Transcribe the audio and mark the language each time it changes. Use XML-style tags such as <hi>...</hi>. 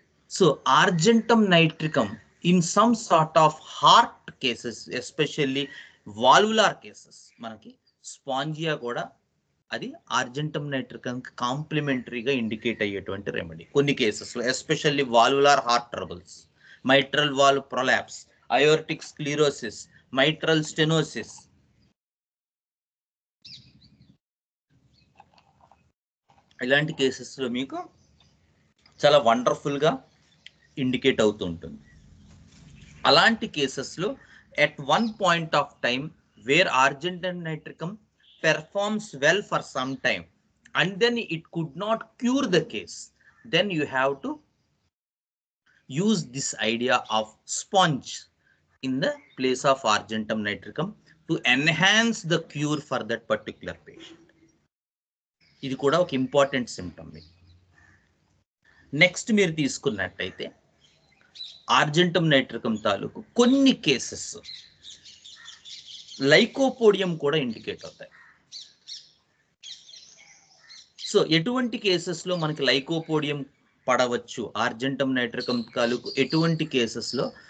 <en>So argentum nitricum in some sort of heart cases, especially valvular cases,</en> <te>manaki spongia kuda అది ఆర్జెంటమ్ నైట్రికమ్ కాంప్లిమెంటరీగా indicate అయ్యేటువంటి remedy కొన్ని కేసెస్లో,</te> <en>Especially valvular heart troubles, mitral valve prolapse, aortic sclerosis, mitral stenosis.</en> <te>ఇలాంటి కేసెస్లో మీకు చాలా వండర్ఫుల్గా indicate అవుతూ ఉంటుంది. అలాంటి కేసెస్లో</te> <en>at one point of time where argentum nitricum performs well for some time and then it could not cure the case, then you have to use this idea of sponge in the place of argentum nitricum to enhance the cure for that particular patient.</en> <te>ఇది కూడా ఒక important symptom. Next మీరు తీసుకున్నట్టయితే ఆర్జెంటమ్ నైట్రికమ్ తాలూకు కొన్ని cases lycopodium కూడా indicate అవుతాయి. So ఎటువంటి కేసెస్లో మనకి లైకోపోడియం పడవచ్చు ఆర్జెంటమ్ నైట్రికమ్ తాలూకు ఎటువంటి కేసెస్లో?</te>